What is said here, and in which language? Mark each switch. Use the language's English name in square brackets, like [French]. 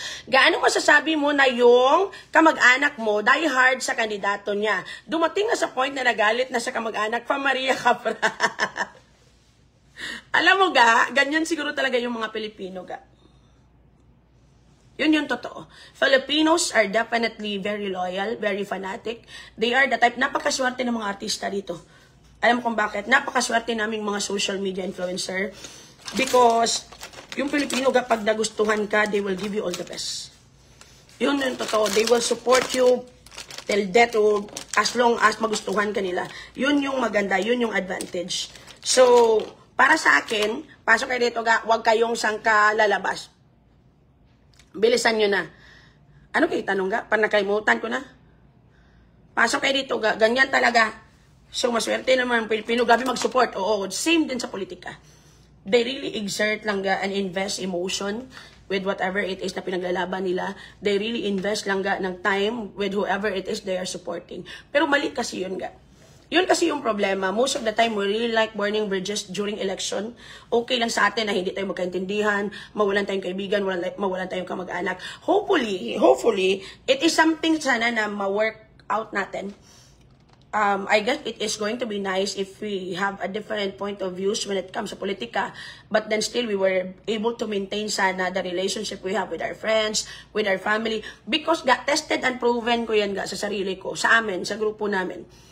[Filipino] Gaano masasabi mo na yung kamag-anak mo die hard sa kandidato niya? Dumating na sa point na nagalit na sa kamag-anak pa Maria Capra. Alam mo ga, ganyan siguro talaga yung mga Pilipino ga. Yun yung totoo. [English] Filipinos are definitely very loyal, very fanatic. They are the type, [Filipino] napakaswerte ng mga artista dito. Alam mo kung bakit? Napakaswerte naming mga social media influencer. Because yung Pilipino, kapag nagustuhan ka, [English] they will give you all the best. [Filipino] Yun yung totoo. [English] They will support you till death o as long as [Filipino] magustuhan ka nila. Yun yung maganda. Yun yung advantage. So, para sa akin, pasok kayo dito, huwag kayong sangka lalabas. Bilisan nyo na. Ano kayo tanong ga? Panakaimutan ko na. Pasok kayo dito, ganyan talaga. So, maswerte naman ang Pilipino. Gabi mag-support. Oo, same din sa politika. [English] They really exert lang and invest emotion with whatever it is [Filipino] na pinaglalaban nila. [English] They really invest lang ng time with whoever it is they are supporting. [Filipino] Pero mali kasi yun ga. Yun kasi yung problema. [English] Most of the time, we really like burning bridges during election. [Filipino] Okay lang sa atin na hindi tayo magkaintindihan, mawalan tayong kaibigan, mawalan tayong kamag-anak. [English] Hopefully, it is something [Filipino] sana na ma-work out natin. [English] I guess it is going to be nice if we have a different point of views when it comes to politika, but then still we were able to maintain sana the relationship we have with our friends, with our family, because tested and proven ko yan [Filipino] sa sarili ko, sa amin, sa grupo namin.